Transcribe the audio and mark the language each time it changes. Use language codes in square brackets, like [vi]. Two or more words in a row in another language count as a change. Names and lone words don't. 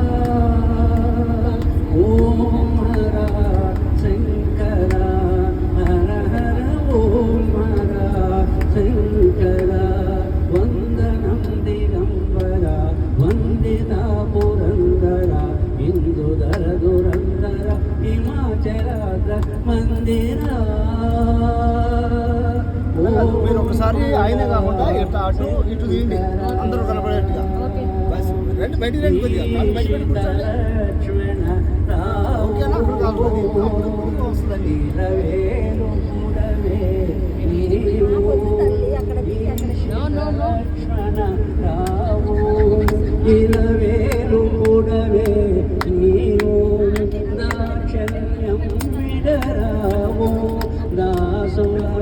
[sa] ओम हरा शंकरा हर हर ओम हरा शंकरा वंदनं दिगंबरा वंदिता पुरंदरा इंदुधर दुरंदर हिमाचलाग्र मंदिरा [te] మీరు ఒకసారి ఆయన కాకుండా ఇట్లా అటు ఇటు తీయండి అందరూ కనపడేట్టుగా రండి బయటికి రండి కొద్దిగా బయట ఓకేనా వస్తుందండి ఇలవేలు కూడవే నీవు దాక్షణ్యం విడరావు దాసుల